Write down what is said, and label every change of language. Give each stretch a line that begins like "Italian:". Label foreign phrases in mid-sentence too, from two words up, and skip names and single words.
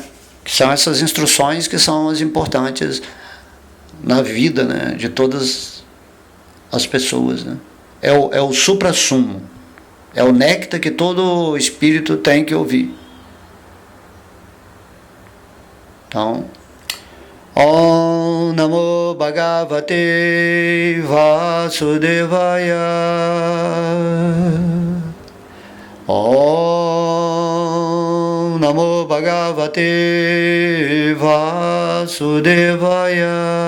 Portuguese: Que são essas instruções que são as importantes na vida, né, de todas as pessoas, né? É o supra-sumo, é o néctar que todo espírito tem que ouvir. Então,
Sanskrit: Om Namo Bhagavate Vasudevaya. Om Namo Bhagavate Vasudevaya.